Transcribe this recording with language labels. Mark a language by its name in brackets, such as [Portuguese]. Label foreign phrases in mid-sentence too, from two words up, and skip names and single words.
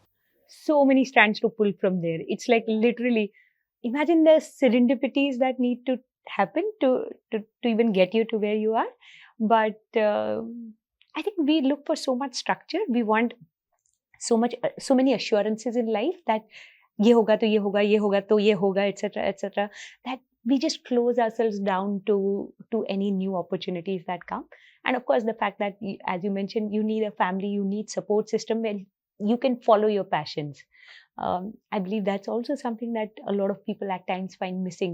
[English] So many strands to pull from there. It's like literally, imagine the serendipities that need to happen to even get you to where you are. But I think we look for so much structure. We want so many assurances in life that [Hindi] यह होगा तो यह होगा, यह होगा तो यह होगा, [English] etc., that we just close ourselves down to any new opportunities that come. And of course, the fact that, as you mentioned, you need a family, you need support system where you can follow your passions. I believe that's also something that a lot of people at times find missing.